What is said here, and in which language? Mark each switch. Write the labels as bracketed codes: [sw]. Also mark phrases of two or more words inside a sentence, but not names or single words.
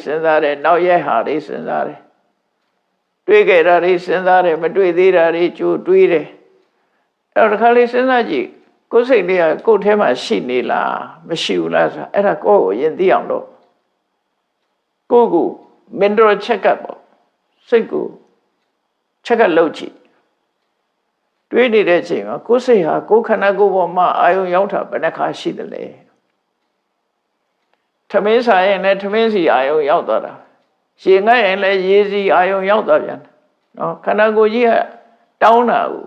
[my] စဉ်းစားတယ်နောက်ရက်ဟာတွေစဉ်းစားတယ်တွေးခဲ့တာတွေစဉ်းစားတယ်မတွေးသေးတာတွေကြိုတွေးတယ်အဲ့တော့တစ်ခါလေးစဉ်းစားကြည့်ကိုယ်စိတ်လေးကကိုယ်ထဲမှာရှိနေလားမရှိဘူးလားဆိုအဲ့ဒါကိုယ့်ကိုယဉ်သိအောင်လို့ကိုယ့်ကို [en] mental check up [my] ပေါ့စိတ်ကို [en] check up [my] လုပ်ကြည့်တွေးနေတဲ့အချိန်မှာကိုယ်စိတ်ဟာကိုယ်ခန္ဓာကိုယ်ပေါ်မှာအာယုံရောက်တာဘယ်နှခါရှိတယ်လဲ ထမင်းစားရင်လည်းထမင်းစီအာယုံရောက်သွားတာရေငတ်ရင်လည်းရေစီအာယုံရောက်သွားပြန်နော်ခန္ဓာကိုယ်ကြီးကတောင်းတာကို